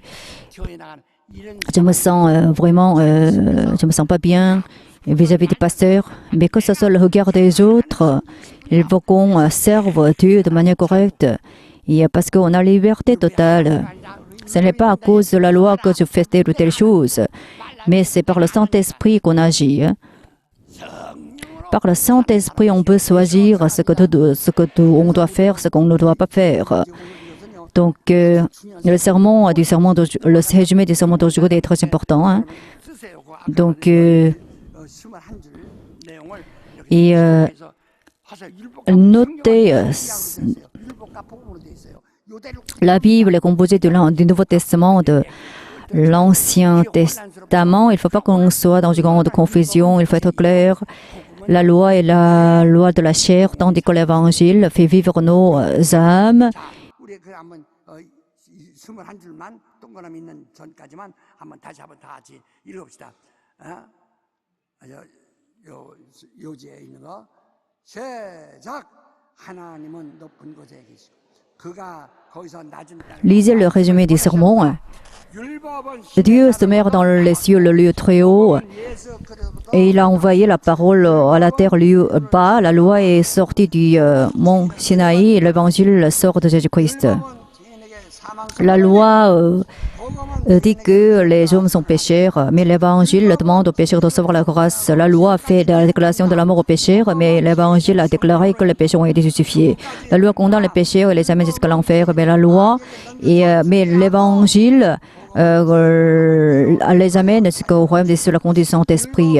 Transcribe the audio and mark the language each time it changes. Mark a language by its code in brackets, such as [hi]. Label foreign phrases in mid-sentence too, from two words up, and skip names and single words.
[ko] 교회 나가는 이런 [fr] Je me sens vraiment, je me sens pas bien vis-à-vis des pasteurs. Mais que ce soit le regard des autres, il faut qu'on serve Dieu de manière correcte. Et parce qu'on a liberté totale. Ce n'est pas à cause de la loi que je fais telle ou telle chose, mais c'est par le Saint-Esprit qu'on agit. Hein. Par le Saint-Esprit, on peut choisir ce que on doit faire, ce qu'on ne doit pas faire. Donc, le résumé du sermon d'aujourd'hui est très important. Hein. [ko] 쓰세요. [fr] Donc, [ko] 21줄 내용을 [fr] et [ko] 여기서 하세요. 율법과 [fr] notez, [ko] 율법과 복음으로 돼 있어요. 요대로 [fr] la Bible est composée du Nouveau Testament, de l'Ancien Testament. Il ne faut pas qu'on soit dans une grande confusion, il faut être clair. La loi est la loi de la chair, tandis que l'Évangile fait vivre nos âmes. [ko] 우리 그 한번 21줄만 동그라미 있는 전까지만 한번 다시 한번 다 같이 읽읍시다. 요지에 있는 거 시작. 하나님은 높은 곳에 계시고 그가 거기서 낮은 땅에 [fr] Lisez le résumé du sermon. [ko] 율법은 [fr] Dieu se met dans les cieux, le lieu très haut, [ko] 예수 그리스도 [fr] et il a envoyé la parole à la terre, lieu bas. La loi est sortie du mont Sinaï, et l'évangile sort de Jésus-Christ. [ko] 죄인에게 사망 [fr] La loi [ko] 복음은 [fr] dit que les hommes sont pécheurs, mais l'évangile demande aux pécheurs de recevoir la grâce. La loi fait la déclaration de la mort aux pécheurs, mais l'évangile a déclaré que les pécheurs ont été justifiés. La loi condamne les pécheurs et les amène jusqu'à l'enfer, mais mais l'évangile les amène jusqu'au royaume des cieux, la conduite du Saint-Esprit.